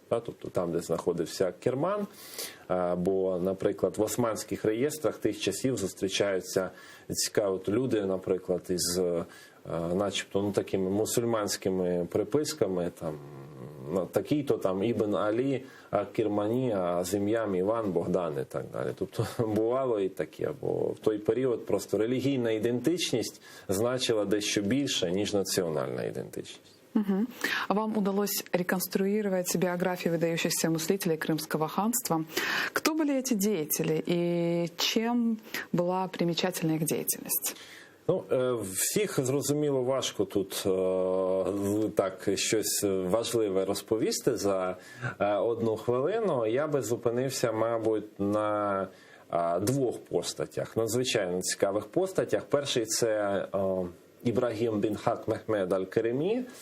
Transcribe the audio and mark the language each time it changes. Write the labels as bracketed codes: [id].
[uk] Тобто там, де знаходився Керман, бо, наприклад, в османських реєстрах тих часів зустрічаються цікаві люди, наприклад, із начебто такими мусульманськими приписками, там, такий-то там Ібн Алі, а Кермані, а з ім'ям Іван, Богдан і так далі. Тобто бувало і таке, бо в той період просто релігійна ідентичність значила дещо більше, ніж національна ідентичність. Угу. [ru] А вам удалось реконструировать биографии выдающихся мыслителей Крымского ханства. Кто были эти деятели и чем была примечательна их деятельность? [uk] Ну, всіх, зрозуміло, важко тут так щось важливе розповісти за одну хвилину. Я би зупинився, мабуть, на двох постатях, надзвичайно цікавих постатях. Перший – це Ібрагім бін Хак Мехмед аль-Керемі.